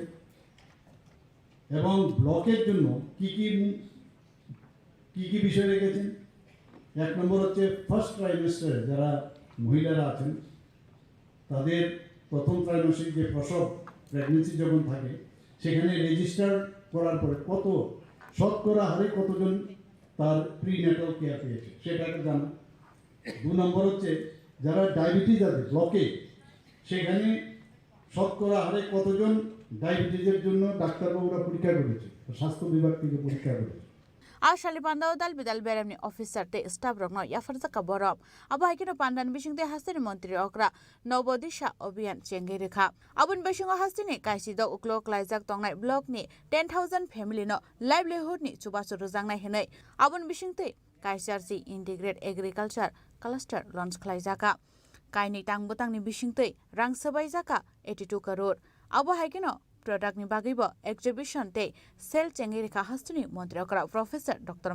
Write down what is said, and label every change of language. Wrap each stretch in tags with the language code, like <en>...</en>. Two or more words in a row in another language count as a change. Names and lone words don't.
<bn>এবং ব্লকের জন্য কি কি বিষয় রেখেছেন, 1 নম্বর হচ্ছে</bn> <en>first trimester</en> <bn>যারা মহিলারা আছেন তাদের প্রথম ত্রৈমাসিক যে প্রসব প্রেগনেন্সি যখন থাকে সেখানে রেজিস্টার করার পরে কত শতকরা হারে কতজন তার</bn> <en>prenatal care</en> <bn>পেয়েছে সেটাকে জানা। 2 নম্বর হচ্ছে যারা ডায়াবেটিস আছে ব্লকে, সেখানে শতকরা হারে কতজন ডায়াবেটিসের জন্য ডাক্তারবাবুরা পরীক্ষা করেছে, স্বাস্থ্য বিভাগ থেকে পরীক্ষা করেছে।</bn> <trp>Ashali Pandao Dal Bidal Beramni Officer Te Staff Rogno Yafarza Borom Abahikino Pandan Bishing de Hastini Montri Okra Nobodisha Obian Chengirika Abun Bishing Hastini Kaisido Uklok Lizak Tongnai Block ni 10,000 family no livelihood ni Chubasu Ruzangna Hene Abun Bishing Te Kaisarsi</trp> <en>Integrated Agriculture Cluster Launch</en> <trp>Klaizaka Kaini Tangbutang ni Bishing Te Rang Sabai Zaka 82 crore Abahikino Product ni bagibo exhibition te sel chengirika hastuni Montri Okra</trp> <en>Professor Dr.</en>